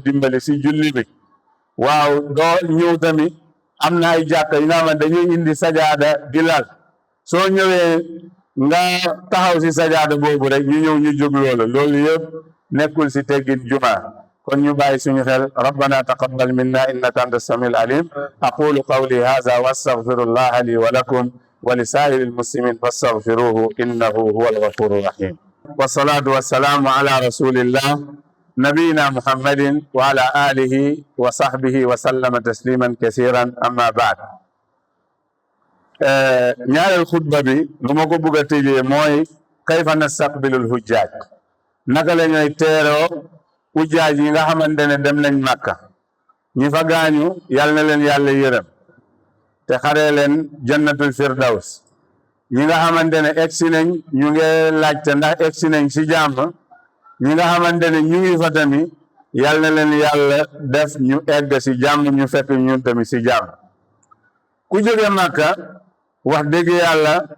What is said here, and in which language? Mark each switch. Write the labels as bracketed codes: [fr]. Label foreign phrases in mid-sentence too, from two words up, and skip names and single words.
[wo] dimbali si julli bi waaw doo ñëw tamit am na ay jàkka yi nga xamante dañuy indi sajaada di lal soo ñëwee nga taxaw si sajaada boobu rek ñu ñëw ñu jóg loolu yëpp nekkul si teggin juma kon ñu bàyyi suñu xel [ar] ربنا تقبل منا إنك أنت السميع العليم أقول قولي هذا وأستغفر الله لي ولكم ولسائر المسلمين فاستغفروه إنه هو الغفور الرحيم والصلاة والسلام على رسول الله نبينا محمد وعلى آله وصحبه وسلم تسليما كثيرا أما بعد [wo] ñaareel xutba bi lu ma ko bëgg a tëjee mooy [ar] كيف نستقبل الحجاج [wo] naka la ñooy teeroo hujjaaj yi nga xamante ne dem nañ Makka ñi fa gaañu yal na leen yàlla yërëm te xaree leen [ar] جنة الفردوس [wo] ñi nga xamante ne egsi nañ ñu ngi laajte ndax egsi nañ si jàmm ñi nga xamante ne ñu ngi fa tamit yal na leen yàlla def ñu egg si jàmm ñu fekk ñun tamit si jàmm ku jóge Makka wax dëgg yàlla